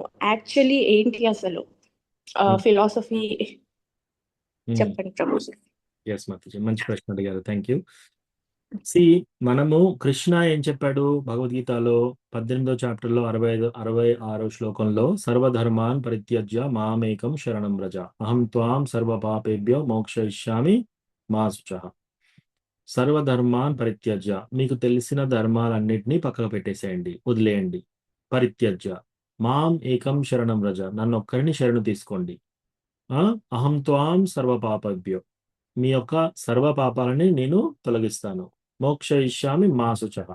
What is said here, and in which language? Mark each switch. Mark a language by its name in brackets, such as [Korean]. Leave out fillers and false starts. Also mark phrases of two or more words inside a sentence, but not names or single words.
[Telugu] యాక్చువల్లీ ఏంటి అసలు ఫిలాసఫీ చెప్పండి ప్రభు. ఎస్ మాతాజీ, మంచి ప్రశ్న అడిగారు. [English] thank you. [Telugu] మనము కృష్ణ ఏం చెప్పాడు భగవద్గీతలో 18వ చాప్టర్లో 66వ శ్లోకంలో, [Sanskrit] సర్వధర్మాన్ పరిత్యజ్య మామేకం శరణం వ్రజ అహం త్వాం సర్వ పాపేభ్యో మోక్షయిష్యామి మా శుచః. సర్వధర్మాన్ పరిత్యజ్య, [Telugu] మీకు తెలిసిన ధర్మాలన్నింటినీ పక్కకు పెట్టేసేయండి, వదిలేయండి. [Sanskrit] పరిత్యజ్య మాం ఏకం శరణం వ్రజ, [Telugu] నన్ను ఒక్కరిని శరణు తీసుకోండి. [Sanskrit] అహం త్వాం సర్వ పాపేభ్యో, [Telugu] మీ యొక్క సర్వ పాపాలని నేను తొలగిస్తాను. [Sanskrit] మోక్షయిష్యామి మా శుచః.